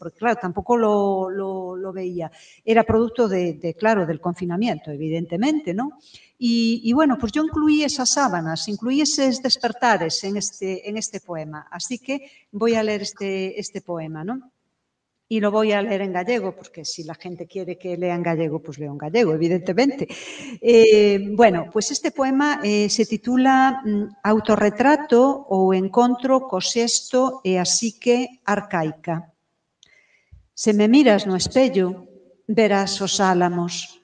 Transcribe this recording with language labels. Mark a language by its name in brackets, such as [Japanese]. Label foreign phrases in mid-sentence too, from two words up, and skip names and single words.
[Spanish] Porque, claro, tampoco lo veía. Era producto claro, del confinamiento, evidentemente, ¿no? Y bueno, pues yo incluí esas sábanas, incluí esos despertares en este poema. Así que voy a leer este poema, ¿no? Y lo voy a leer en gallego, porque si la gente quiere que lea en gallego, pues leo en gallego, evidentemente. Bueno, pues este poema se titula Autorretrato ou encontro co xesto e a psique arcaica. [Galician] Se me miras no espello, verás os álamos.